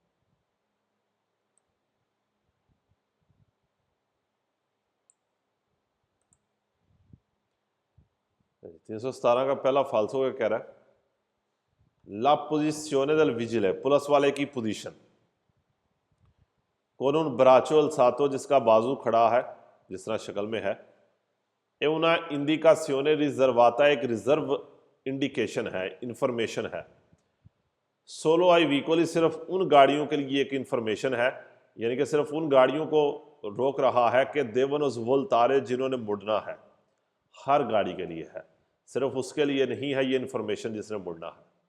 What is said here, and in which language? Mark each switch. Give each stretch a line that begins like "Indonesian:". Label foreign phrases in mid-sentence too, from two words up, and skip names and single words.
Urdu: 317 کا پہلا فالسو کا کہہ رہا ہے
Italian: la posizione del vigile,
Urdu: پولیس والے کی پوزیشن،
Italian: con un braccio alzato،
Urdu: جس کا بازو کھڑا ہے جس طرح شکل میں ہے،
Italian: è una indicazione riservata،
Urdu: ایک
English: reserve indication
Urdu: ہے، انفارمیشن ہے،
Italian: solo ai veicoli,
Urdu: صرف ان گاڑیوں کے لیے ایک انفارمیشن ہے، یعنی کہ صرف ان گاڑیوں کو روک رہا ہے کہ
Italian: devono svoltare,
Urdu: جنہوں نے مڑنا ہے، ہر گاڑی کے لیے ہے، صرف اس کے لیے نہیں ہے یہ انفارمیشن جس نے مڑنا ہے۔